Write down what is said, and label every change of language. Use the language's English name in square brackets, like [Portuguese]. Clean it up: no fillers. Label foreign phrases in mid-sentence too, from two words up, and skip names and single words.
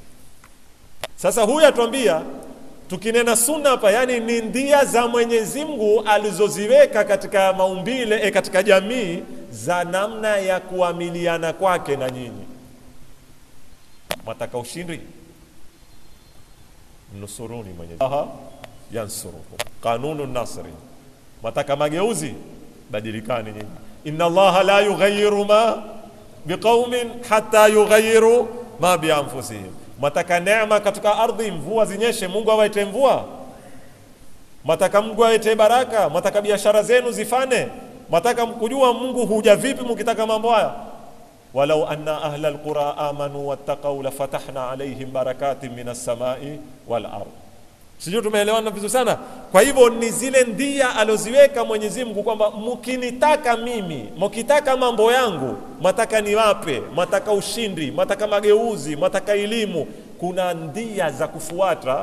[Swahili] Sasa huyu atuambia, tukinena sunna hapa, yani ni ndia za Mwenyezi Mungu alizoziweka katika maumbile, katika jamii, za namna ya kuamiliana kwake na nyinyi. Mataka ushindi, nusuruni Mwenyezi Mungu yansurukum, [Arabic] قانون النصر. [Swahili] Mataka mageuzi, badilikani nyinyi. [Arabic] إن الله لا يغير ما بقوم حتى يغيروا ما بأنفسهم. [Swahili] Mataka neema katika ardhi, mvua zinyeshe, Mungu awaite mvua. Mataka Mungu awaite baraka, mataka biashara zenu zifane. Mataka mkujua Mungu huja vipi mkitaka mambo haya. [Arabic] ولو أن أهل القرى آمنوا واتقوا لفتحنا عليهم بركات من السماء والأرض. [Swahili] Sijui tumeelewana vizuri sana. Kwa hivyo ni zile ndia aloziweka Mwenyezi Mungu kwamba mkinitaka mimi, mkitaka mambo yangu, mataka niwape, mataka ushindi, mataka mageuzi, mataka elimu, kuna ndia za kufuata.